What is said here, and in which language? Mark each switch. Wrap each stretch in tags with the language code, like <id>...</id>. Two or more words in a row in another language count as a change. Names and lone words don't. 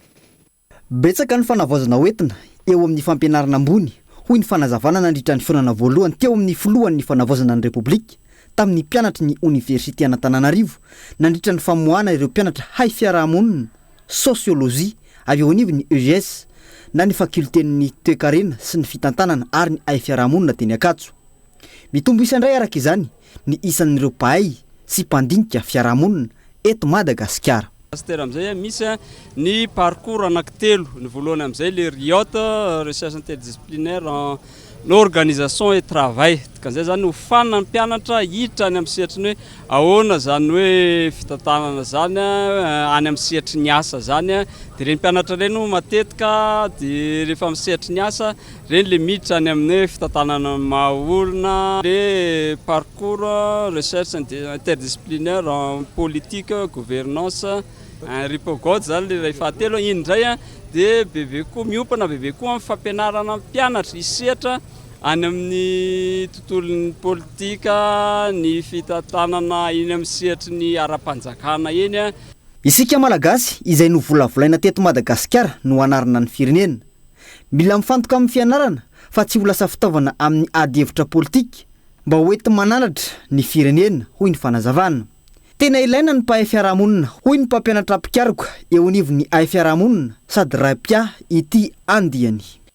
<mg>Betsaka ny fanavaozana hoentina eo amin'ny fampianarana ambony hoy ny fanazavana nandritra ny fiorana voalohany teo amin'ny filohan'ny fanavaozana ny Repoblika tamin'ny mpianatra ny Université Antananarivo nandritra ny famoahana ireo mpianatra hay fiarahamonina, sosiolojia avy eo anivy ny EGS na ny fakulten'ny toe-karena sy ny fitantanana ary ny hay fiarahamonina teny Ankatso. Mitombo isandray araka izany ny isan'ireo mpahay sy mpandinika fiarahamonina eto Madagasikara. master am'izay misy ny parcours anankitelo ny voalohany am'izay le RIOT</mg> <fr>recherche interdisciplinaire en organisation et travail</fr> <mg>dikan'izay zany hofanina ny mpianatra hiditra any amin'ny sehatry ny hoe ahoana zany hoe fitantanana zany any amin'ny sehatry ny asa zany dia reny mpianatra reny matetika dia rehefa amin'ny sehatry ny asa reny le miditra any amin'ny hoe fitantanana mahaolona le</mg> <fr>parcours recherche interdisciplinaire en politique gouvernance</fr> <mg>ripogode zany le ray fahatelo iny indray dia bebe koa miopana bebe koa amin'ny fampianarana mpianatra hisehatra any amin'ny tontolon'ny politika ny fitantanana iny amin'ny sehatry ny ara-panjakana eny isika malagasy izay no volavolaina teto Madagasikara no anarana ny firenena mila mifantoka amin'ny fianarana fa tsy ho lasa fitaovana amin'ny ady hevitra politika mba hoenti mananatra ny firenena hoy ny fanazavana tena ilaina ny mpahay fiarahamonina hoy ny mpampianatra mpikaroka eo anivon'ny ay fiarahamonina sady raipia ity andiany</mg>